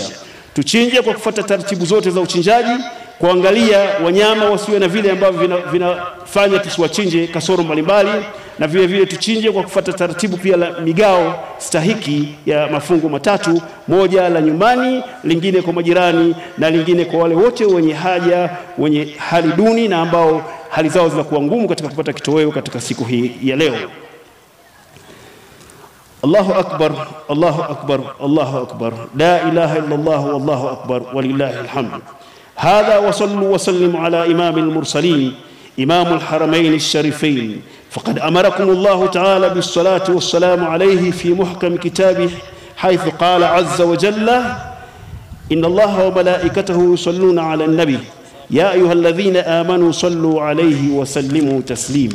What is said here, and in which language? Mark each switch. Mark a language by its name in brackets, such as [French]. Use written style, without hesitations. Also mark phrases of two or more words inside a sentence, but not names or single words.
[Swahili] Tuchinje kwa kufuata taratibu zote za uchinjaji, kuangalia wanyama wasiwe na vile ambavyo vinafanya tusiwachinje kasoro mbalimbali, na vile vile tuchinje kwa kufuata taratibu pia la migao stahiki ya mafungu matatu, moja la nyumbani, lingine kwa majirani, na lingine kwa wale wote wenye haja, wenye hali duni na ambao hali zao zinakuwa ngumu katika kupata kitoweo katika siku hii ya leo. [Arabic] الله أكبر، الله أكبر، الله أكبر، لا إله إلا الله والله أكبر ولله الحمد. هذا وصلوا وسلموا على إمام المرسلين إمام الحرمين الشريفين، فقد أمركم الله تعالى بالصلاة والسلام عليه في محكم كتابه، حيث قال عز وجل إن الله وملائكته يصلون على النبي يا أيها الذين آمنوا صلوا عليه وسلموا تسليما.